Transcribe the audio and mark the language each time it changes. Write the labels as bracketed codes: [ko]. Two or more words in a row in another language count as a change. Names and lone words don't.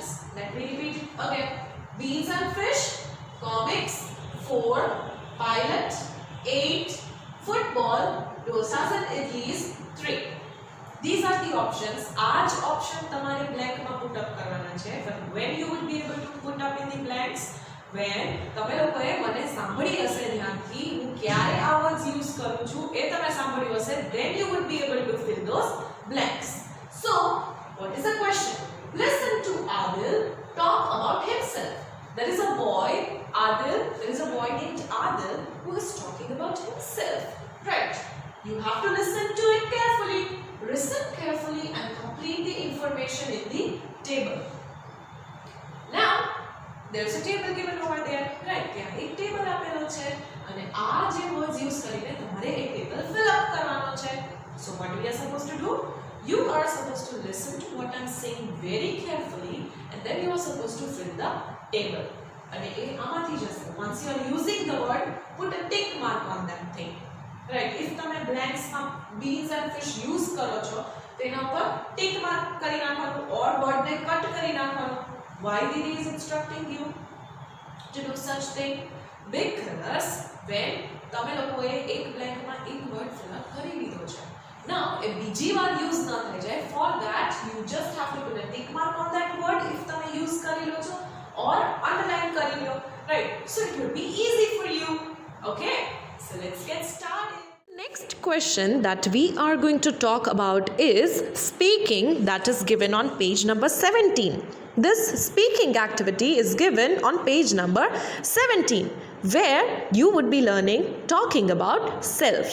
[en] Let me repeat it again. Beans and fish, comics. 4, pilot. 8, football. Dosas and idlis. 3. These are the options. [hi] आज option तुम्हारे blank में [en] put up [hi] करवाना चाहिए. [en] But when you will be able to put up in the blanks? [gu] When તમે લોકોએ મને સાંભળી હશે ધ્યાનથી, હું ક્યારે આ [en] words use [gu] કરું છું એ તમે સાંભળ્યું હશે, [en] then you would be able to fill those blanks. So, what is the question? Listen to Adil talk about himself. There is a boy, Adil, there is a boy named Adil who is talking about himself, right? You have to listen to it carefully. Listen carefully and complete the information in the table. Now, there is a table given over there, right? [gu] ત્યાં એક ટેબલ આપેલો છે અને આ જે [en] words use [gu] કરીને તમારે એ [en] table fill up [gu] કરવાનો છે. [en] So what we are supposed to do? You are supposed to listen to what I'm saying very carefully and then you are supposed to fill the table. [gu] અને એ આમાંથી જશે. [en] Once you are using the word, put a tick mark on that thing. Right? If [gu] તમે blanks માં [en] beans and fish use [gu] કરો છો, તેના ઉપર [en] tick mark [gu] કરી નાખવાનું [en] or word [gu] ને cut કરી નાખવાનું. [en] Why did he is instructing you to do such thing? Because when [gu] તમે લોકોએ એક blank માં એક [en] word fill up [gu] કરી લીધો છે. [en] Now, if [gu] બીજી વાર use ન થઈ જાય, [en] for that you just have to put a tick mark on that word if [gu] તમે use કરી લો છો [en] or underline [gu] કરી લો, [en] right? So it will be easy for you. Okay? So let's get started. Next question that we are going to talk about is speaking, that is given on page number 17. This speaking activity is given on page number 17 where you would be learning talking about self.